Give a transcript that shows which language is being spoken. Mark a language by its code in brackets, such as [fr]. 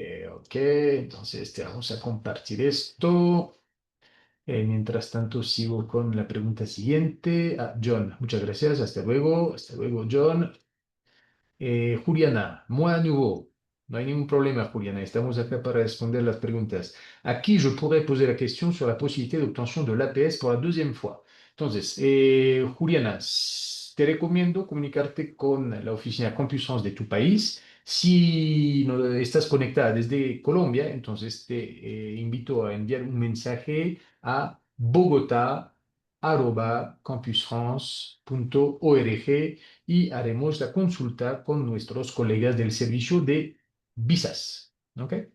[es] Ok, entonces te vamos a compartir esto. Mientras tanto, sigo con la pregunta siguiente. Ah, John, muchas gracias. Hasta luego. Hasta luego, John. Juliana, [fr] moi à nouveau. [es] No hay ningún problema, Juliana. Estamos acá para responder las preguntas. Aquí [fr] je pourrais poser la question sur la possibilité d'obtention de l'APS pour la deuxième fois. [es] Entonces, Juliana, te recomiendo comunicarte con la oficina CompuScience de tu país. Si no estás conectada desde Colombia, entonces te invito a enviar un mensaje a bogotá@campusfrance.org y haremos la consulta con nuestros colegas del servicio de visas. ¿Ok?